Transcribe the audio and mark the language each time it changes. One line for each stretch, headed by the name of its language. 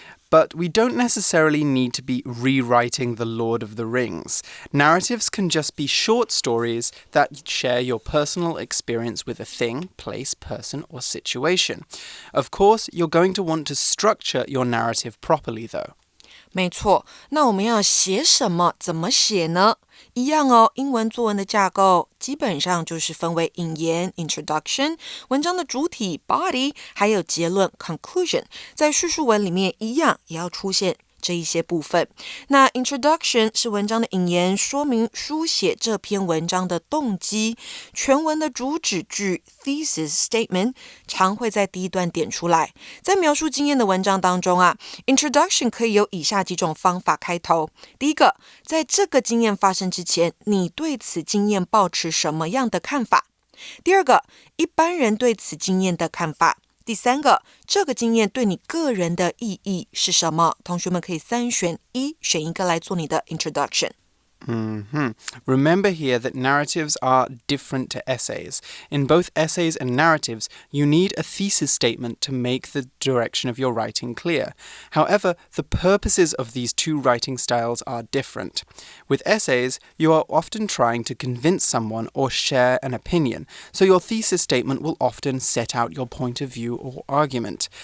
English: But we don't necessarily need to be rewriting The Lord of the Rings. Narratives can just be short stories that share your personal experience with a thing, place, person, or situation. Of course, you're going to want to structure your narrative properly, though.
Chinese: 没错，那我们要写什么？怎么写呢？一样哦，英文作文的架构基本上就是分为引言 （introduction）、文章的主体 （body） 还有结论 （conclusion）。在叙述文里面一样也要出现这一些部分。那 introduction 是文章的引言，说明书写这篇文章的动机。全文的主旨句 thesis statement 常会在第一段点出来。在描述经验的文章当中啊 introduction 可以有以下几种方法开头。第一个，在这个经验发生之前，你对此经验抱持什么样的看法？第二个，一般人对此经验的看法。第三个，这个经验对你个人的意义是什么？同学们可以三选一，选一个来做你的 introduction。
English: Remember here that narratives are different to essays. In both essays and narratives, you need a thesis statement to make the direction of your writing clear. However, the purposes of these two writing styles are different. With essays, you are often trying to convince someone or share an opinion, so your thesis statement will often set out your point of view or argument.